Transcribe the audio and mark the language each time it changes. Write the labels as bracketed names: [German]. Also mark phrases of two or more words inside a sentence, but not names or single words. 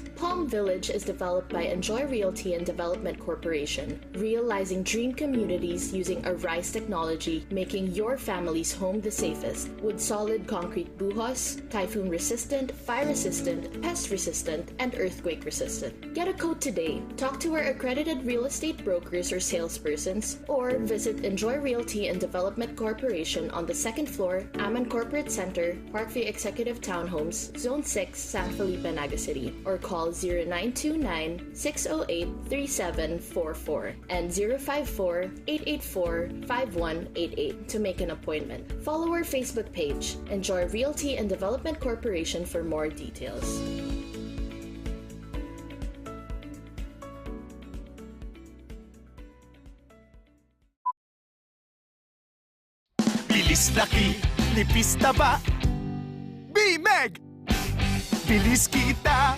[English] Palm Village is developed by Enjoy Realty and Development Corporation, realizing dream communities using a RISE technology, making your family's home the safest, with solid concrete buhos, typhoon-resistant, fire-resistant, pest-resistant, and earthquake-resistant. Get a quote today. Talk to our accredited real estate brokers or salespersons, or visit Enjoy Realty and Development Corporation on the 2nd floor, Aman Corporate Center, Parkview Executive Townhomes, Zone 6, San Felipe, Naga City, or call 0929-608-3744 and 054-884-5188 to make an appointment. Follow our Facebook page, Enjoy Realty and Development Corporation, for more details. [Filipino] Bilis laki, nipis taba. BMEG! Bilis kita!